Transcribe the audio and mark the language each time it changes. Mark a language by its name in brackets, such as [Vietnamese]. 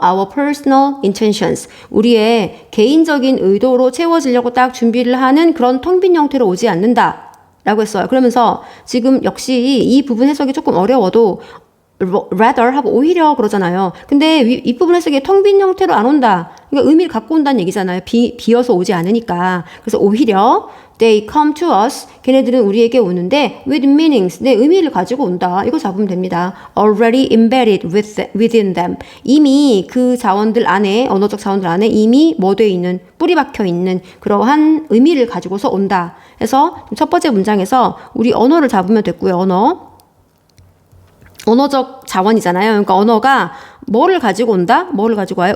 [English] our personal intentions, [Korean] 우리의 개인적인 의도로 채워지려고 딱 준비를 하는 그런 텅 빈 형태로 오지 않는다. 라고 했어요. 그러면서 지금 역시 이 부분 해석이 조금 어려워도 rather 하고 오히려 그러잖아요. 근데 이 부분 해석이 텅 빈 형태로 안 온다. 그러니까 의미를 갖고 온다는 얘기잖아요. 비어서 오지 않으니까. 그래서 오히려 [English] they come to us. [Korean] 걔네들은 우리에게 오는데 [English] with meanings. [Korean] 내 의미를 가지고 온다. 이거 잡으면 됩니다. [English] already embedded within them. [Korean] 이미 그 자원들 안에, 언어적 자원들 안에 이미 뭐 돼 있는, 뿌리 박혀 있는 그러한 의미를 가지고서 온다. 그래서 첫 번째 문장에서 우리 언어를 잡으면 됐고요. 언어적 자원이잖아요. 그러니까 언어가 뭐를 가지고 온다? 뭐를 가지고 와요?